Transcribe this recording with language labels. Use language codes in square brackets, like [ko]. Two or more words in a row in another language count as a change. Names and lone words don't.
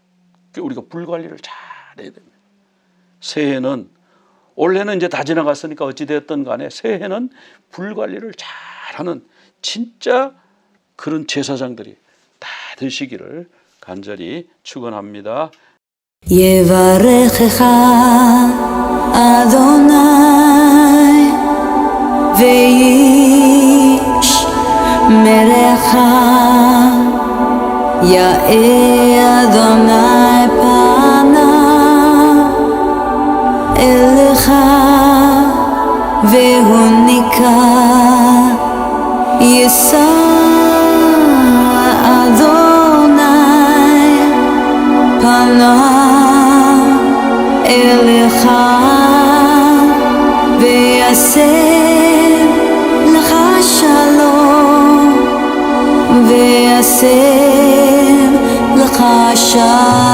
[ko] 그러니까 우리가 불 관리를 잘 해야 됩니다. 새해는, 올해는 이제 다 지나갔으니까 어찌되었든 간에 새해는 불 관리를 잘하는 진짜 그런 제사장들이 다 되시기를 간절히 축원합니다. [he] יברכך אדוני וישמרך, יאר אדוני פניו אליך והוניקה, יישא אדוני פניו אליך ויעשה לך שלום, ויעשה לך שלום.